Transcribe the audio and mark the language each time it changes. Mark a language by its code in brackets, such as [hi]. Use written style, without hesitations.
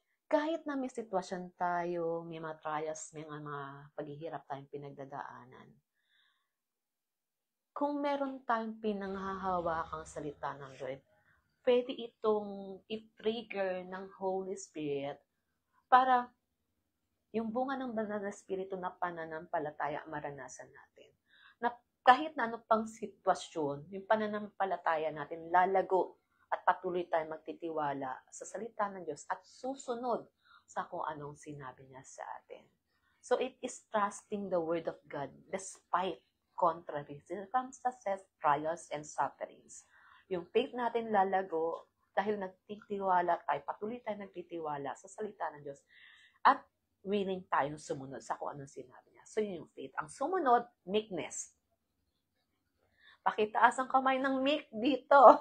[tl] Kahit na may sitwasyon tayo, may mga trials, may mga paghihirap tayong pinagdadaanan, kung meron tayong pinanghahawakang salita ng Lord, pwede itong i-trigger ng Holy Spirit para yung bunga ng banal na Espiritu na pananampalataya maranasan natin. Na kahit na ano pang sitwasyon, yung pananampalataya natin lalago at patuloy tayong magtitiwala sa salita ng Diyos at susunod sa kung anong sinabi niya sa atin. [en] So it is trusting the word of God despite contrary circumstances, trials, and sufferings. [tl] Yung faith natin lalago dahil nagtitiwala tayo, patuloy tayo nagtitiwala sa salita ng Diyos at willing tayong sumunod sa kung anong sinabi niya. So yun yung faith. Ang sumunod, meekness. Pakitaas ang kamay ng meek dito.